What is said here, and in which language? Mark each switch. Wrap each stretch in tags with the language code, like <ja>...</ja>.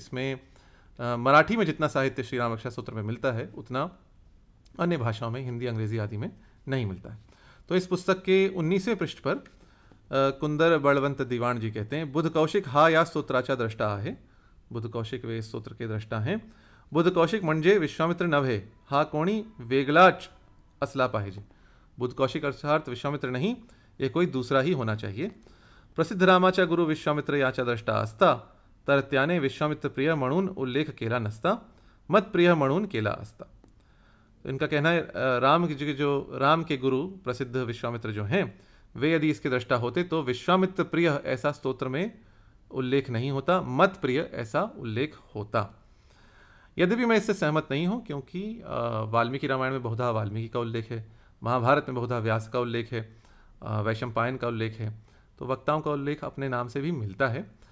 <hi>जिसमें मराठी में जितना साहित्य श्री राम रक्षा स्तोत्र में मिलता है, उतना अन्य भाषाओं में, हिंदी अंग्रेजी आदि में नहीं मिलता है। तो इस पुस्तक के 19वें पृष्ठ पर कुंदर बलवंत दीवाण जी कहते हैं,</hi> <mr>बुध कौशिक हा या स्तोत्राचा द्रष्टा आहे।</mr> <hi>बुध कौशिक वे स्तोत्र के द्रष्टा हैं।</hi> <mr>बुध कौशिक म्हणजे विश्वामित्र नव्हे, हा कोणी वेगळाच असला पाहिजे।</mr> <hi>बुध कौशिक अर्थात विश्वामित्र नहीं, ये कोई दूसरा ही होना चाहिए।</hi> <mr>प्रसिद्ध रामाचा गुरु विश्वामित्र याचा द्रष्टा असता, तर त्याने विश्वामित्र प्रिय म्हणून उल्लेख केला नसता, मत प्रिय म्हणून केला असता।</mr> <hi>तो इनका कहना है, राम के गुरु प्रसिद्ध विश्वामित्र जो हैं, वे यदि इसके द्रष्टा होते तो विश्वामित्र प्रिय ऐसा स्तोत्र में उल्लेख नहीं होता, मत प्रिय ऐसा उल्लेख होता। यद्यपि मैं इससे सहमत नहीं हूँ, क्योंकि वाल्मीकि रामायण में बहुधा वाल्मीकि का उल्लेख है, महाभारत में बहुधा व्यास का उल्लेख है, वैशंपायन का उल्लेख है, तो वक्ताओं का उल्लेख अपने नाम से भी मिलता है।</hi>